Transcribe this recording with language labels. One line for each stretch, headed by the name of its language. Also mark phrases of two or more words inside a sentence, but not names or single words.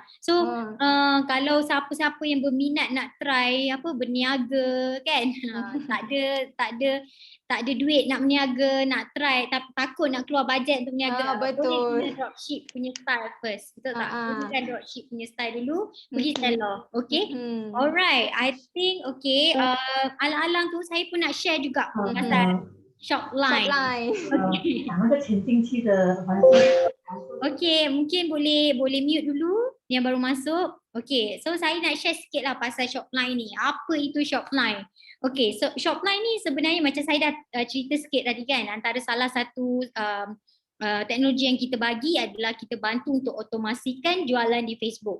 Malay: So, kalau siapa-siapa yang berminat nak try apa berniaga kan, tak ada duit nak berniaga, nak try tapi takut nak keluar bajet untuk berniaga. Boleh Betul. guna dropship punya style first. Betul tak? Gunakan dropship punya style dulu, pergi Mhm. seller. Okey? Alright,
English: I think okay.
Malay: Alang-alang tu saya pun nak share juga pasal Shopline. Shopline.
Chinese: 讲那个前进期的环境。
Malay: Okay, mungkin boleh mute dulu yang baru masuk. Okay, so saya nak share sikit lah pasal Shopline ni. Apa itu Shopline? Okay, so Shopline ni sebenarnya macam saya dah cerita sikit tadi kan, antara salah satu teknologi yang kita bagi adalah kita bantu untuk otomasikan jualan di Facebook.